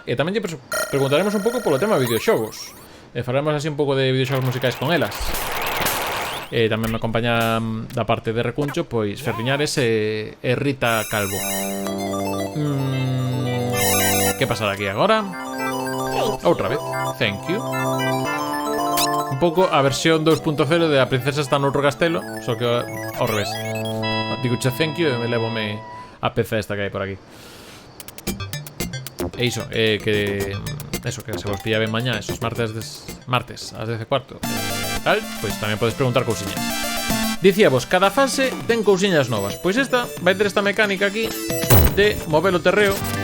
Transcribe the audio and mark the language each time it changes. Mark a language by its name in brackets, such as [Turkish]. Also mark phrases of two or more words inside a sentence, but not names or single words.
[Galician] E tamén lle preguntaremos un pouco polo tema de videoxogos. E falaremos así un pouco de videoxogos musicais con elas. Tamén me acompaña da parte de Recuncho, pois Ferriñares e Rita Calvo. Que pasará aquí agora? Outra vez, [English] thank you. [Galician] Un pouco a versión 2.0 de A princesa está noutro castelo, só que ao revés. digo che [English] thank you [Galician] e me levome a peza esta que hai por aquí. E iso, que eso, que se vos pilla ben mañá, esos martes ás 10:15 tal, pois tamén podes preguntar cousiñas. Dicíamos, cada fase ten cousiñas novas. Pois esta vai ter esta mecánica aquí de mover o terreo.